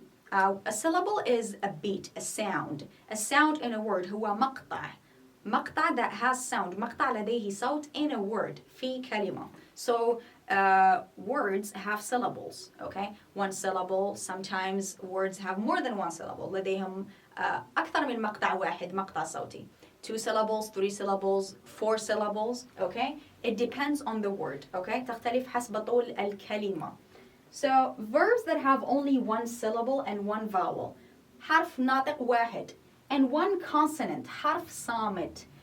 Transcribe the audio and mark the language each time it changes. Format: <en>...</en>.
<en>A syllable is a beat, a sound. A sound in a word</en> <ar>هو مقطع. مقطع</ar> <en>that has sound.</en> <ar>مقطع لديه صوت in a word. في كلمة. So</ar> <en>words have syllables, okay? One syllable, sometimes words have more than one syllable.</en> <ar>لديهم أكثر من مقطع واحد مقطع صوتي.</ar> <en>2 syllables, 3 syllables, 4 syllables, okay? It depends on the word, okay?</en> <ar>تختلف حسب طول الكلمة.</ar> <en>So verbs that have only one syllable and one vowel.</en> <ar>حرف ناطق واحد</ar> <en>and one consonant,</en> <ar>حرف صامت.</ar>